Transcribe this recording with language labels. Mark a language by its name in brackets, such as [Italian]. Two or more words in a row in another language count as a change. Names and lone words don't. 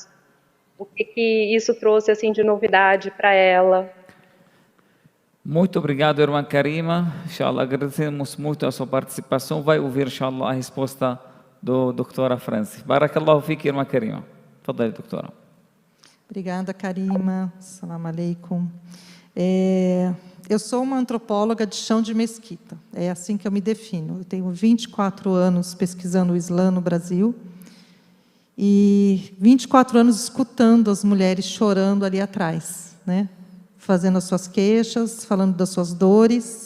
[Portuguese] O que isso trouxe assim de novidade para ela? Muito obrigado, irmã Karima. Inshallah, agradecemos muito a sua participação. Vai ouvir, inshallah, a resposta do doutora Franci. [Arabic] بارك الله فيك, [Portuguese] irmã Karima. Fadal, doutora. Obrigada, Karima. [Arabic] السلام عليكم. [Portuguese] Eu sou uma antropóloga de chão de mesquita. É assim que eu me defino. Eu tenho 24 anos pesquisando o Islã no Brasil e 24 anos escutando as mulheres chorando ali atrás, né? Fazendo as suas queixas, falando das suas dores.